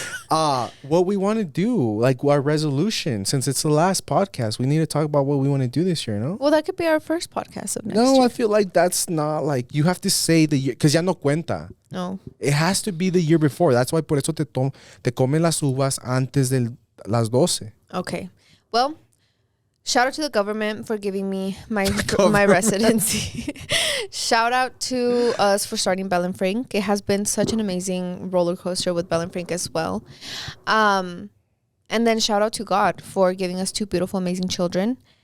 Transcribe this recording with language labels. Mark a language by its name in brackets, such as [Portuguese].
[English] What we want to do, like our resolution, since it's the last podcast, we need to talk about what we want to do this year, no? Well, that could be our first podcast of next No, year. I feel like that's not like, you have to say the year, because [Spanish] ya no cuenta. [English] No. It has to be the year before. That's why [Spanish] por eso te comen las uvas antes de las 12. [English] Okay. Well, shout out to the government for giving me my residency. Shout out to us for starting Bell and Frank. It has been such an amazing roller coaster with Bell and Frank as well. And then shout out to God for giving us 2 beautiful, amazing children.